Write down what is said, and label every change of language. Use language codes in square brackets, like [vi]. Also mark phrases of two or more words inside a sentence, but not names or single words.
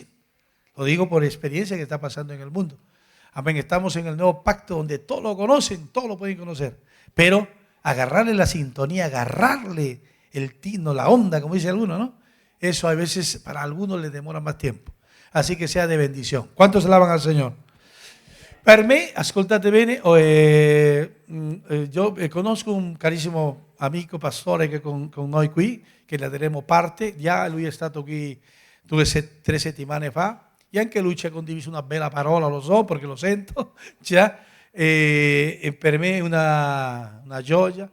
[es] Lo digo por experiencia que está pasando en el mundo. Amén, estamos en el nuevo pacto donde todo lo conocen, todo lo pueden conocer, pero agarrarle la sintonía, agarrarle el tino, la onda, como dice alguno, ¿no? Eso a veces para algunos les demora más tiempo. Así que sea de bendición. ¿Cuántos alaban al Señor? [it] Per me, ascoltate bene, io conosco un carissimo amico pastore che con noi qui, che ne daremo parte, già lui è stato qui 3 settimane fa, e anche lui ci ha condiviso una bella parola, lo so perché lo sento, già, e per me è una gioia.